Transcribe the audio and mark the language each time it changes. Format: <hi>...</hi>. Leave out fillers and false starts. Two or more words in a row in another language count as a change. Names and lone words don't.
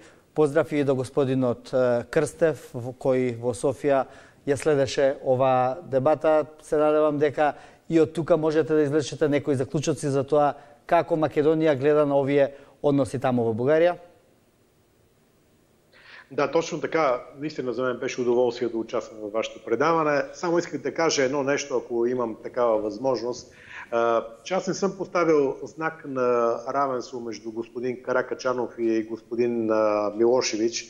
<mk>Поздрав и до господинот Крстев, кој во Софија ја следеше оваа дебата. Се надевам дека и од тука можете да извлечете некои заклучоци за тоа како Македонија гледа на овие односи таму во Бугарија? Да, точно така.</mk> <bg>Наистина за мен беше удоволствие да участвам във вашето предаване. Само исках да кажа едно нещо, ако имам такава възможност. Че аз не съм поставил знак на равенство между господин Каракачанов и господин Милошевич.</bg>